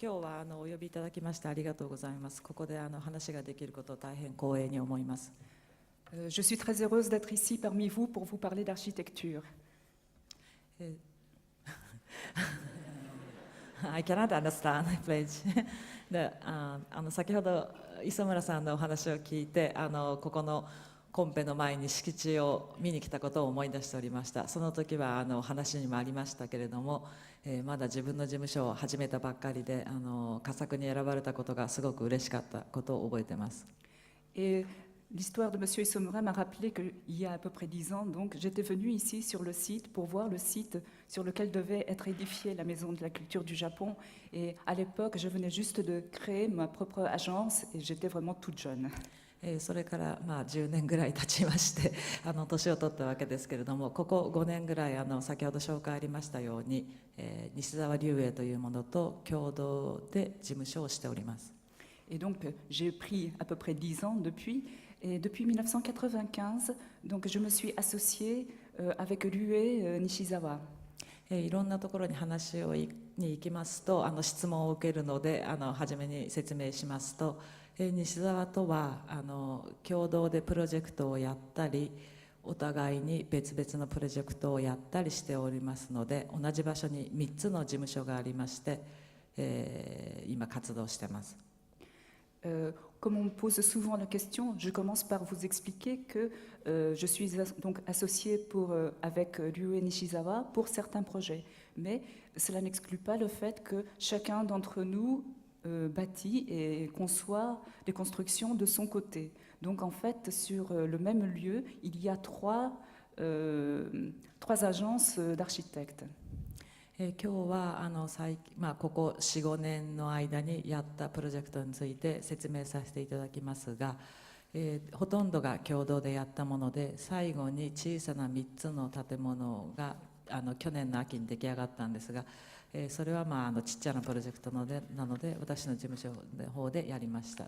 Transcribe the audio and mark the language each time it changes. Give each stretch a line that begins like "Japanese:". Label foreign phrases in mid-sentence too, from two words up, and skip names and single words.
Japanese: 今日はお呼びいただきましてありがとうございます。ここで話ができることを大変光栄に思います。
French: Je suis très heureuse d'être ici parmi vous pour vous parler d'architecture.
English: I cannot understand, please.
Japanese: 先ほど磯村さんのお話を聞いてここのコンペの前に敷地を見に来たことを思い出しておりました。その時は話にもありましたけれども、まだ自分の事務所を始めたばっかりで佳作に選ばれたことがすごく嬉しかったことを覚えています。
French: Et l'histoire de M. Isomura m'a rappelé qu'il y a à peu près 10 ans, donc, j'étais venue ici sur le site pour voir le site sur lequel devait être édifiée la Maison de la Culture du Japon. Et à l'époque, je venais juste de créer ma propre agence et j'étais vraiment toute jeune.
Japanese: それから10年ぐらい経ちまして年を取ったわけですけれども、ここ5年ぐらい先ほど紹介ありましたように、西澤龍英というものと共同で事務所をしております。
French: Et donc j'ai pris à peu près 10 ans depuis, et depuis 1995, donc je me suis associée avec Ryue Nishizawa.
Japanese: いろんなところに話に行きますと質問を受けるので初めに説明しますと、西澤とは共同でプロジェクトをやったりお互いに別々のプロジェクトをやったりしておりますので、同じ場所に3つの事務所がありまして、今活動しています。
French: Comme on me pose souvent la question, je commence par vous expliquer que je suis donc associée avec Ryue Nishizawa pour certains projets. Mais cela n'exclut pas le fait que chacun d'entre nous bâtit et conçoit les constructions de son côté. Donc en fait, sur le même lieu, il y a trois agences d'architectes.
Japanese: 今日はここ 4,5 年の間にやったプロジェクトについて説明させていただきますが、ほとんどが共同でやったもので、最後に小さな3つの建物が去年の秋に出来上がったんですが、それはちっちゃなプロジェクトなので私の事務所の方でやりました。